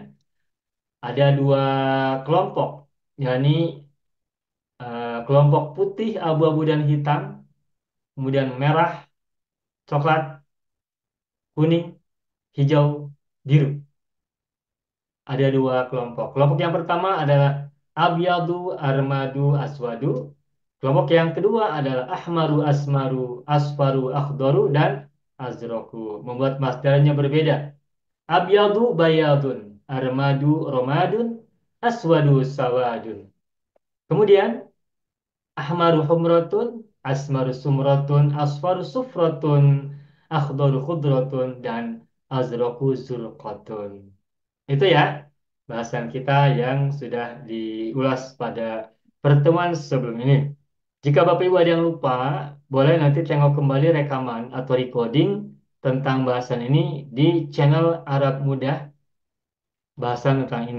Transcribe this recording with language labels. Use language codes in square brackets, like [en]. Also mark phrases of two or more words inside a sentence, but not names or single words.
[id] Ada dua kelompok, yakni kelompok putih, abu-abu dan hitam, kemudian merah, coklat, kuning, hijau, biru. Ada dua kelompok. Kelompok yang pertama adalah [ar] أبيض أرمد أسود. [id] Kelompok yang kedua adalah ahmaru, [ar] أسمر أصفر أخضر, dan azroku. [id] Membuat masdarnya berbeda. [ar] أبيض بياض أرمد رماد أسود سواد. Kemudian أحمر حمرة أسمر سمرة أصفر صفرة أخضر خضرة, dan أزرق زرقة. [id] Itu ya bahasan kita yang sudah diulas pada pertemuan sebelum ini. Jika Bapak Ibu ada yang lupa, boleh nanti tengok kembali rekaman atau recording tentang bahasan ini di channel Arab Mudah, bahasan tentang ini.